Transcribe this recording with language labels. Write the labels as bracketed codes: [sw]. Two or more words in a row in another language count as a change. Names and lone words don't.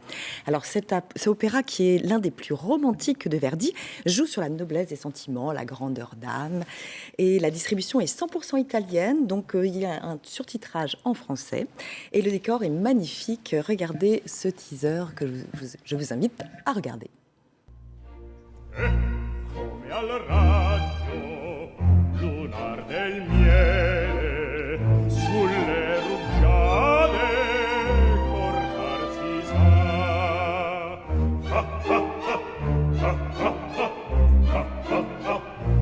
[fr] Alors cet opéra, qui est l'un des plus romantiques de Verdi, joue sur la noblesse des sentiments, la grandeur d'âme. Et la distribution est 100% italienne, donc il y a un surtitrage en français et le décor est magnifique. Regardez ce teaser que je vous invite à regarder. [it] Come al raggio lunar del miele sulle rugiade cortar si sa. Ha ha ha ha ha ha ha ha ha.